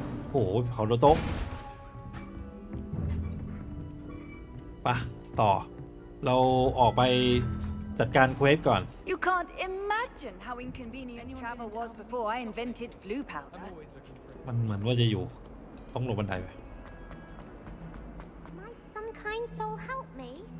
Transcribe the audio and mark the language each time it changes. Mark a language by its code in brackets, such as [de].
[th] โอ้โหเผาโดโต๊ะปะต่อเราออกไปจัดการเควสก่อน [en] You can't imagine how inconvenient travel was before I invented flu powder. [th] มันเหมือนว่าจะอยู่ต้องลงบันไดไป [en] Might some kind soul help me?